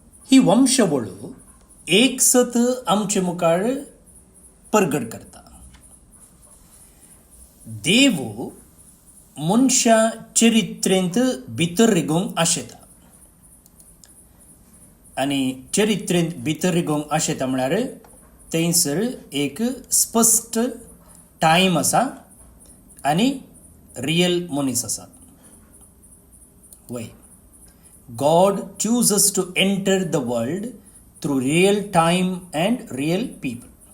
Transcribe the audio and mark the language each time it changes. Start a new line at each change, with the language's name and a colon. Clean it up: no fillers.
Goan Konkani: ही वंशावळ एक सत आमचे मुखार परगट करता. देव मनशा चरित्रेंत भितर रिगोंक आशेता आनी चरित्रेंत भितर रिगोंक आशेता म्हळ्यार थंयसर एक स्पश्ट टायम आसा आनी रियल मनीस आसात. वय
English: God chooses to enter the world through real time and real people.